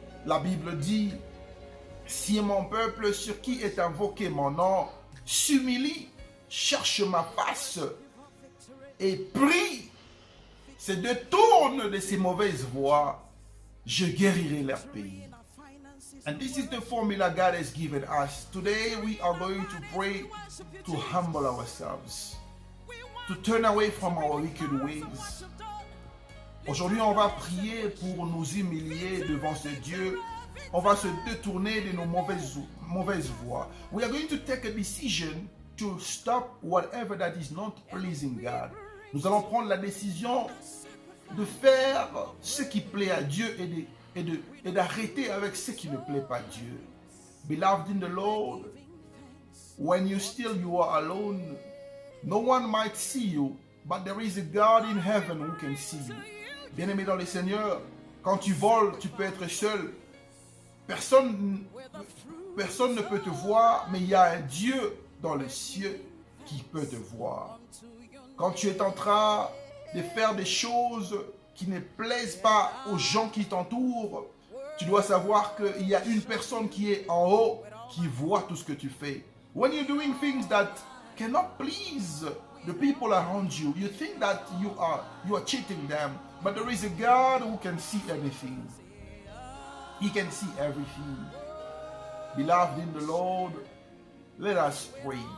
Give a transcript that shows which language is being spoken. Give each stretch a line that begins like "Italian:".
French: La Bible dit, si mon peuple sur qui est invoqué mon nom s'humilie, cherche ma face et prie, se détourne de ses mauvaises voies, je guérirai leur pays.
English: And this is the formula God has given us. Today we are going to pray to humble ourselves, to turn away from our wicked ways.
French: Aujourd'hui, on va prier pour nous humilier devant ce Dieu. On va se détourner de nos mauvaises voies.
English: We are going to take a decision to stop whatever that is not pleasing God.
French: Nous allons prendre la décision de faire ce qui plaît à Dieu et d'arrêter avec ce qui ne plaît pas à Dieu.
English: Beloved in the Lord, when you are alone, no one might see you, but there is a God in heaven who can see you.
French: Bien-aimé dans le Seigneur, quand tu voles, tu peux être seul. Personne ne peut te voir, mais il y a un Dieu dans les cieux qui peut te voir. Quand tu es en train de faire des choses qui ne plaisent pas aux gens qui t'entourent, tu dois savoir qu'il y a une personne qui est en haut qui voit tout ce que tu fais.
English: When you're doing things that cannot please the people around you, you think that you are cheating them, but there is a God who can see everything. He can see everything. Beloved in the Lord, let us pray.